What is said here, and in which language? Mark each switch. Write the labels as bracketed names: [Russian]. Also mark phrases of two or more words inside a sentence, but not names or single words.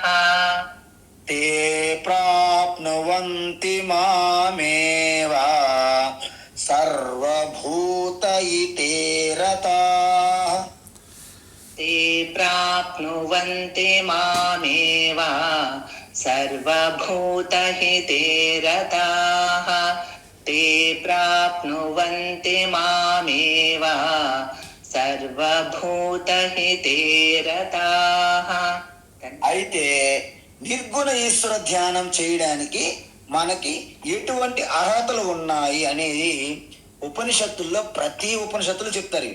[Sanskrit] తే ప్రాప్నువంతి మామేవ, సర్వభూతయితే రతాః, తే ప్రాప్నువంతి మామేవ, సర్వభూతహితే రతాః ते प्राप्नुवन्ति मामेव సర్వభూతహితే రతాః. [Telugu] అయితే నిర్గుణ ఈశ్వర ధ్యానం చేయడానికి మనకి ఎటువంటి అర్హతలు ఉన్నాయి అనేది ఉపనిషత్తుల్లో ప్రతి ఉపనిషత్తులు చెప్తారు.